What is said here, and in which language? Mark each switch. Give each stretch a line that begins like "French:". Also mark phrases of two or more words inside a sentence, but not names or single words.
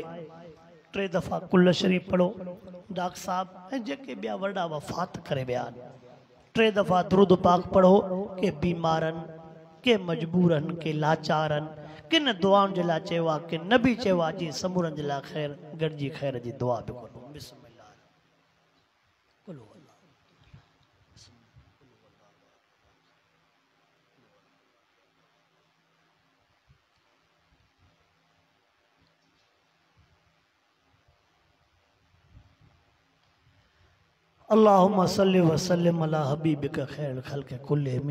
Sindhi: 3 दफ़ा कुल शरीफ पढ़ो डॉक्टर साहब ऐं जेके ॿिया वॾा वफ़ात करे विया आहिनि। 3 दफ़ा दुरूद पाक पढ़ो के बीमारनि के मजबूरनि के लाचारनि किन दुआउनि जे लाइ चयो आहे कि न बि चयो आहे जी समूरनि जे लाइ ख़ैर गॾिजी ख़ैर जी दुआ बि करो।
Arabic: بسم الله قل اللهم صل وسلم على حبيبك خير الخلق كلهم.